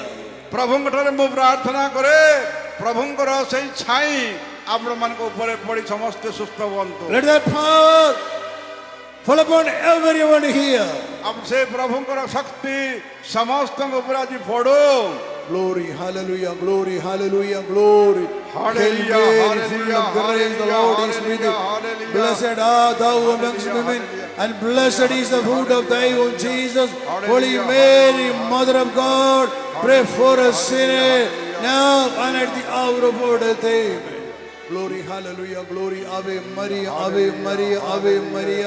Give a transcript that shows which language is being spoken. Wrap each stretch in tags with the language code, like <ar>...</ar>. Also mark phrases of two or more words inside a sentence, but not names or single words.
<or>ପ୍ରଭୁଙ୍କ ଠାରେ ମୁଁ ପ୍ରାର୍ଥନା କରେ ପ୍ରଭୁଙ୍କର ସେଇ ଛାଇ ଆପଣମାନଙ୍କ ଉପରେ ପଡ଼ି ସମସ୍ତେ ସୁସ୍ଥ ହୁଅନ୍ତୁ।</or> <en>Let that power fall upon everyone here.</en> <or>ସେ ପ୍ରଭୁଙ୍କର ଶକ୍ତି ସମସ୍ତଙ୍କ ଉପରେ ଆଜି ପଡ଼ୁ।</or> <en>Glory, hallelujah, glory, hallelujah, glory. Hallelujah, Hail Mary, hallelujah, full of grace, the Lord is with you. hallelujah. Blessed art thou amongst women, and blessed is the fruit of thy womb, Jesus. Holy Mary, Mother of God, pray for us sinners, now and at the hour of our death. Amen. Glory, hallelujah, glory.</en> <la>Ave Maria, Ave Maria, Ave Maria.</la>